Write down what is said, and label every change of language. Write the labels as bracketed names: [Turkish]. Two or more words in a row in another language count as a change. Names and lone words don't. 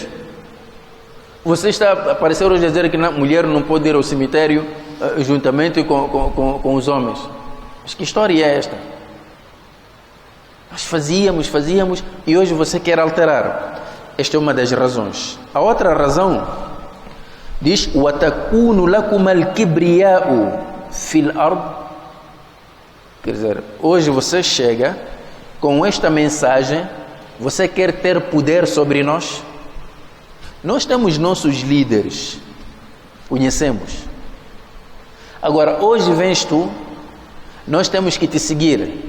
[Portuguese] Você está a aparecer hoje a dizer que a mulher não pode ir ao cemitério juntamente com os homens. Mas que história é esta? Nós fazíamos e hoje você quer alterar. Esta é uma das razões. A outra razão diz: [Arabic] وَتَكُونُ لَكُمَ الْكِبْرِيَاءُ فِي الْأَرْضِ. [Portuguese] Quer dizer, hoje você chega com esta mensagem, você quer ter poder sobre nós? Nós temos nossos líderes, conhecemos. Agora, hoje vens tu, nós temos que te seguir.